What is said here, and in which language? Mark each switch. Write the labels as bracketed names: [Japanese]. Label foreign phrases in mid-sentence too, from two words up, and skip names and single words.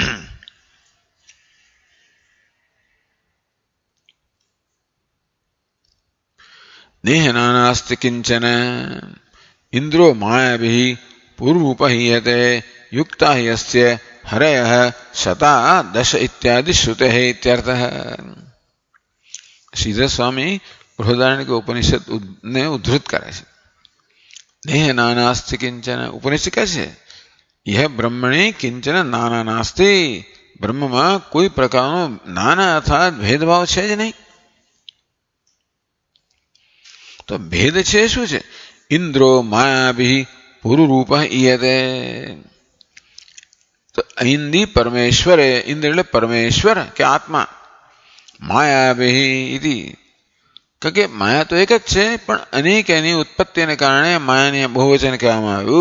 [Sanskrit] નેહનાસ્તિ કિંચન ઇન્દ્રો માયાભિ પૂર્વોપહીયતે યુક્તા યસ્ય હરયઃ શતા દશ ઇત્યાદિ શ્રુતે ઇત્યર્થઃ. [Gujarati] શ્રીધર સ્વામી બૃહદારણ્યક ઉપનિષદ ને ઉદ્ધૃત કરે છે. [Sanskrit] નેહ નાનાસ્તિ કિંચન, [Gujarati] ઉપનિષદ કહે છે [Sanskrit] यह ब्रह्मणे किंचन नाना नास्ति, [Gujarati] બ્રહ્મમાં કોઈ પ્રકારનો નાના અર્થાત ભેદભાવ છે જ નહીં. તો ભેદ છે શું છે? [Sanskrit] ઇન્દ્રો માયાભિ પુરુરૂપ ઈયતે. [Gujarati] તો ઇન્દ્રિ પરમેશ્વરે, ઇન્દ્ર એટલે પરમેશ્વર કે આત્મા, [Sanskrit] માયાભિ ઇતિ, [Gujarati] કે માયા તો એક જ છે પણ અનેક એની ઉત્પત્તિને કારણે માયાની બહુવચન કહેવામાં આવ્યું.